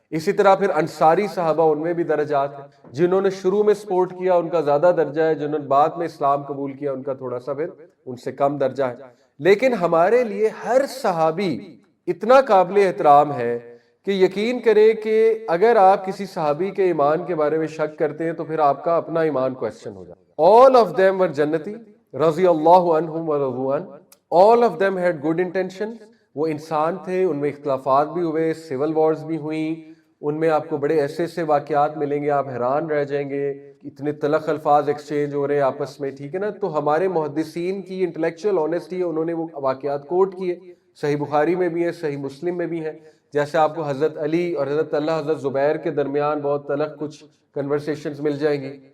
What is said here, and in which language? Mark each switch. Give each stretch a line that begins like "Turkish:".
Urdu: اسی طرح پھر انصاری صحابہ, ان میں بھی درجات ہیں. جنہوں نے شروع میں سپورٹ کیا ان کا زیادہ درجہ ہے, جنہوں نے بعد میں اسلام قبول کیا ان کا تھوڑا سا پھر ان سے کم درجہ ہے. لیکن ہمارے لیے ہر صحابی اتنا قابل احترام ہے کہ یقین کریں کہ اگر آپ کسی صحابی کے ایمان کے بارے میں شک کرتے ہیں تو پھر آپ کا اپنا ایمان کوسچن ہو جاتا ہے.
English: all of them were جنتی
Arabic: رضی اللہ عنہم ورضوا عنہ,
English: all of them had good intentions.
Urdu: وہ انسان تھے, ان میں اختلافات بھی ہوئے, سول وارز بھی ہوئیں, ان میں آپ کو بڑے ایسے ایسے واقعات ملیں گے آپ حیران رہ جائیں گے, اتنے تلخ الفاظ ایکسچینج ہو رہے ہیں آپس میں. ٹھیک ہے نا, تو ہمارے محدثین کی انٹلیکچوئل آنیسٹی ہے, انہوں نے وہ واقعات کوٹ کیے. صحیح بخاری میں بھی ہے, صحیح مسلم میں بھی ہے. جیسے آپ کو حضرت علی اور حضرت طلحہ حضرت زبیر کے درمیان بہت تلخ کچھ کنورسیشنز مل جائیں گی.